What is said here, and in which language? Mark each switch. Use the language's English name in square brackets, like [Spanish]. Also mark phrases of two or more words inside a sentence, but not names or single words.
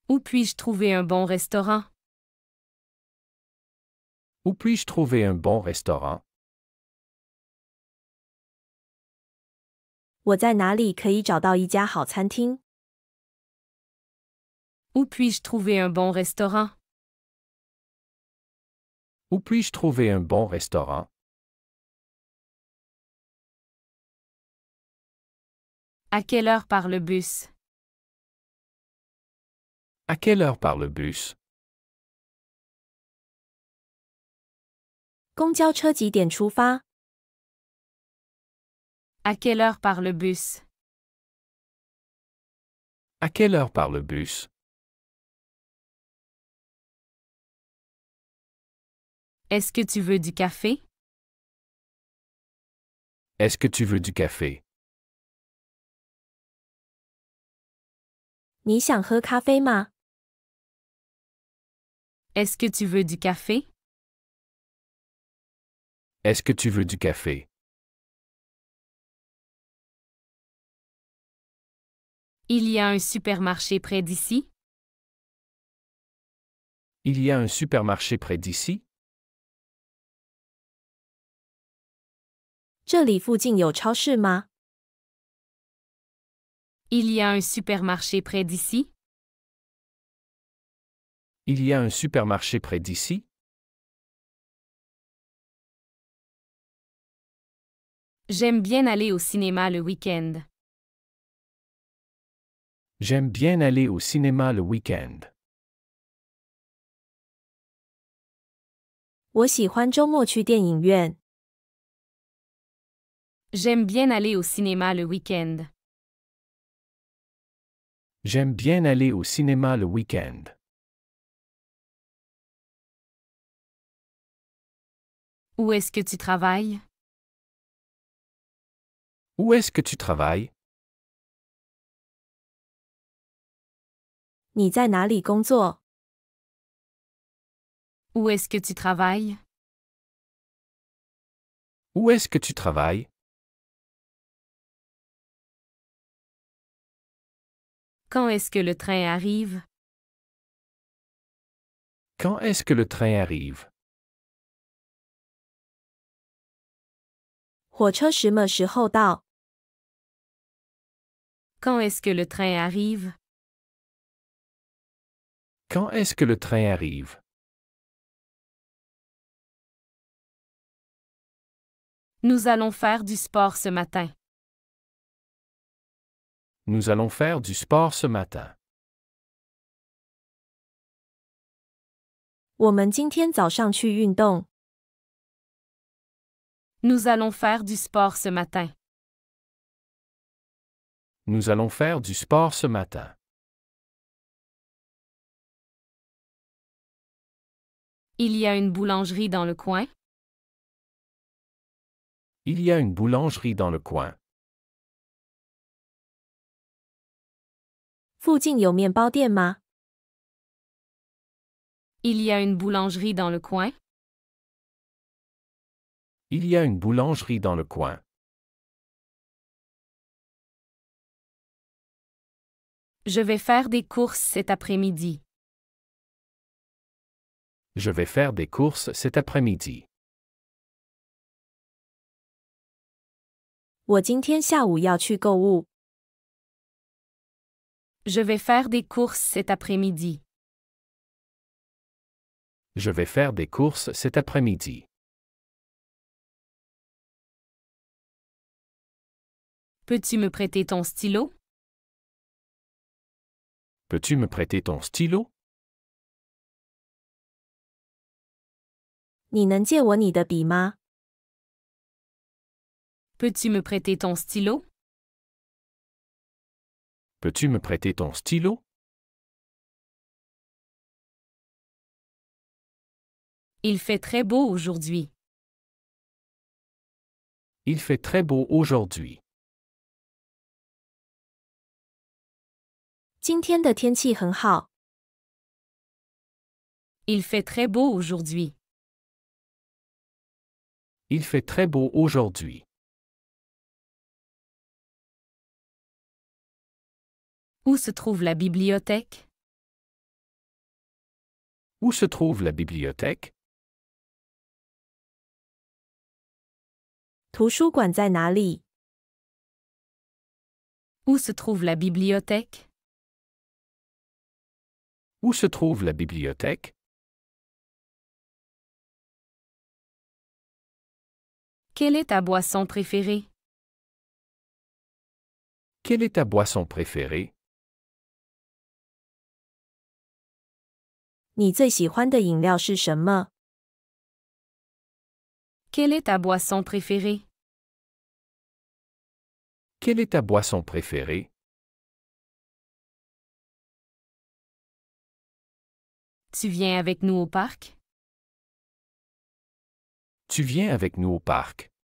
[French] puis-je trouver un bon restaurant? Où puis-je trouver un bon restaurant? [Chinese] 我在哪里可以找到一家好餐厅？ [French] Où puis-je trouver un bon restaurant? Où puis-je trouver un bon restaurant? À quelle heure part le bus? À quelle heure part le bus? [Chinese] 公交车几点出发？ [French] À quelle heure part le bus? À quelle heure part le bus? Est-ce que tu veux du café? Est-ce que tu veux du café? [Chinese] 你想喝咖啡吗？ [French] Est-ce que tu veux du café? Est-ce que tu veux du café? Il y a un supermarché près d'ici? Il y a un supermarché près d'ici? [Chinese] 这里附近有超市吗？ [French] Il y a un supermarché près d'ici? Il y a un supermarché près d'ici? J'aime bien aller au cinéma le week-end. J'aime bien aller au cinéma le week-end. [Chinese] 我喜欢周末去电影院。 [French] J'aime bien aller au cinéma le week-end. J'aime bien aller au cinéma le week-end. Où est-ce que tu travailles? Où est-ce que tu travailles? [Chinese] 你在哪里工作？ [French] Où est-ce que tu travailles? Où est-ce que tu travailles? Quand est-ce que le train arrive? Quand est-ce que le train arrive? [Chinese] 火车什么时候到？ [French] Quand est-ce que le train arrive? Quand est-ce que le train arrive? Nous allons faire du sport ce matin. Nous allons faire du sport ce matin. [Chinese] 我们今天早上去运动。 [French] Nous allons faire du sport ce matin. Nous allons faire du sport ce matin. Il y a une boulangerie dans le coin? Il y a une boulangerie dans le coin. [Chinese] 附近有面包店吗？ [French] Il y a une boulangerie dans le coin? Il y a une boulangerie dans le coin. Je vais faire des courses cet après-midi. Je vais faire des courses cet après-midi. [Chinese] 我今天下午要去购物。 [French] Je vais faire des courses cet après-midi. Je vais faire des courses cet après-midi. Peux-tu me prêter ton stylo? Peux-tu me prêter ton stylo? [Chinese] 你能借我你的笔吗？ [French] Peux-tu me prêter ton stylo? Peux-tu me prêter ton stylo? Il fait très beau aujourd'hui. Il fait très beau aujourd'hui. [Chinese] 今天的天气很好。 [French] Il fait très beau aujourd'hui. Il fait très beau aujourd'hui. Où se trouve la bibliothèque? Où se trouve la bibliothèque? [Chinese] 图书馆在哪里？ [French] Où se trouve la bibliothèque? Où se trouve la bibliothèque? Quelle est ta boisson préférée? Quelle est ta boisson préférée? [Chinese] 你最喜欢的饮料是什么？ [French] Quelle est ta boisson préférée? Quelle est ta boisson préférée? Tu viens avec nous au parc? Tu viens avec nous au parc?